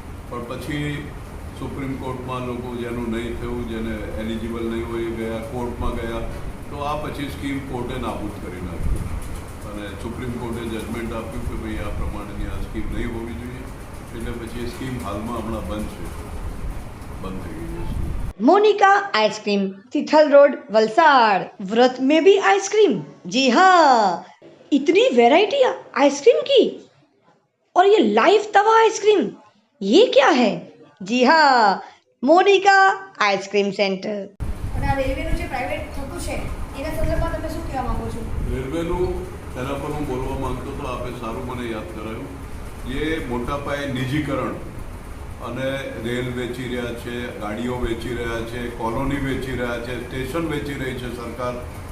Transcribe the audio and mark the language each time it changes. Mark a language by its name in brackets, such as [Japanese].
[Gujarati] પણ પછી સુપ્રીમ કોર્ટમાં લોકો જેનું નહીં થયું, જેને એલિજિબલ નહીં હોય, ગયા કોર્ટમાં ગયા, તો આ પછી સ્કીમ કોર્ટે નાબૂદ કરી નાખી અને સુપ્રીમ કોર્ટે જજમેન્ટ આપ્યું કે ભાઈ આ પ્રમાણેની આ સ્કીમ નહીં હોવી જોઈએ. એટલે પછી એ સ્કીમ હાલમાં હમણાં બંધ થઈ ગઈ છે. [Hindi] Monika ice cream, तिथल road, Valsad. व्रत में भी आइसक्रीम? जी हाँ, इतनी वैरायटी आइसक्रीम की, और ये लाइव तवा आइसक्रीम, ये क्या है? जी हाँ, मोनिका आइसक्रीम सेंटर. [Gujarati] અને આ રેલવેનું જે પ્રાઇવેટ થતું છે એના સંદર્ભમાં તમે શું કહેવા માંગો છો? રેલવેનું તેના પર હું બોલવા માંગતો હતો, આપે સારું મને યાદ કરાયું. એ મોટા પાયે નિજીકરણ અને રેલ વેચી રહ્યા છે, ગાડીઓ વેચી રહ્યા છે, કોલોની વેચી રહ્યા છે, સ્ટેશન વેચી રહી છે સરકાર.